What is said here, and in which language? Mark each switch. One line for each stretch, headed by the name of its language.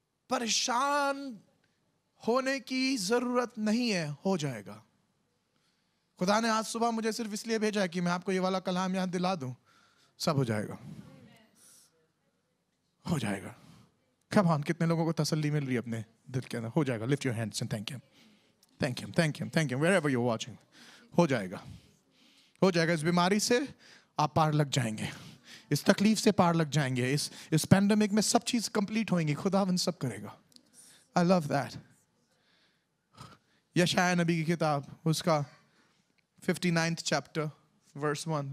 Hindi: परेशान होने की जरूरत नहीं है, हो जाएगा. खुदा ने आज सुबह मुझे सिर्फ इसलिए भेजा है कि मैं आपको ये वाला कलाम याद दिला दूं. सब हो जाएगा, हो जाएगा.
English: Come on,
Hindi: कितने लोगों को तसल्ली मिल रही है अपने दिल के अंदर? हो जाएगा.
English: Lift your hands and thank him. Thank him, thank him, thank him. Wherever you're watching.
Hindi: हो जाएगा, हो जाएगा. इस बीमारी से आप पार लग जाएंगे. इस तकलीफ से पार लग जाएंगे. इस पैंडेमिक में सब चीज कंप्लीट होंगी. खुदावन सब करेगा.
English: I love that.
Hindi: यशाया नबी की किताब उसका 59th chapter verse 1.